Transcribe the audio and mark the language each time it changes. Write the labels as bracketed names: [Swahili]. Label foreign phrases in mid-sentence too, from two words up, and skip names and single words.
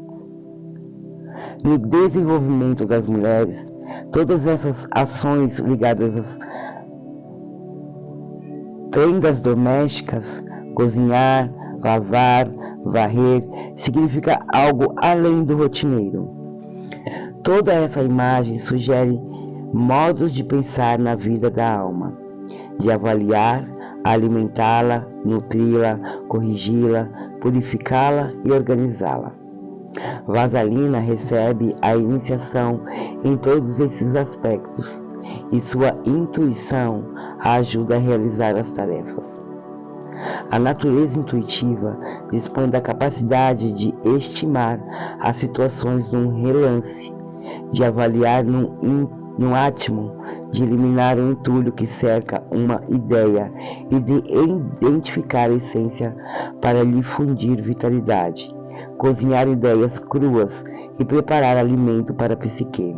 [Portuguese] No desenvolvimento das mulheres, todas essas ações ligadas às prendas domésticas, cozinhar, lavar, varrer, significa algo além do rotineiro. Toda essa imagem sugere modos de pensar na vida da alma, de avaliar, alimentá-la, nutri-la, corrigi-la, purificá-la e organizá-la. Vasalina recebe a iniciação em todos esses aspectos e sua intuição a ajuda a realizar as tarefas. A natureza intuitiva dispõe da capacidade de estimar as situações num relance, de avaliar num átimo, de eliminar o entulho que cerca uma ideia e de identificar a essência para lhe fundir vitalidade, cozinhar ideias cruas e preparar alimento para a psique.